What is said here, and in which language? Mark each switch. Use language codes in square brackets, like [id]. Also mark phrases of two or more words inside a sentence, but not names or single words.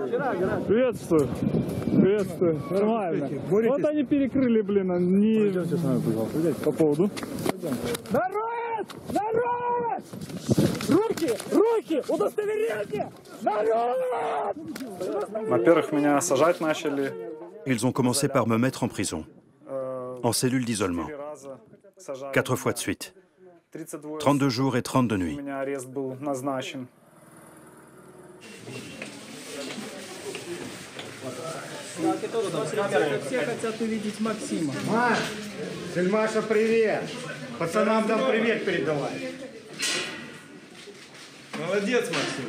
[ru] Приветствую. Приветствую. Нормально. Вот они перекрыли, блин, они... Пойдемте с нами, пожалуйста. По поводу. Народ! Народ! Руки! Руки! Удостоверение! Народ! Во-первых, меня сажать начали. [fr] Ils ont commencé par me mettre en prison, en cellule d'isolement, 4 fois de suite, 32 jours et 32 nuits. [ru] Все хотят увидеть Максима. Маш, Сельмаша, привет! Пацанам там привет передавай. Молодец, Максим.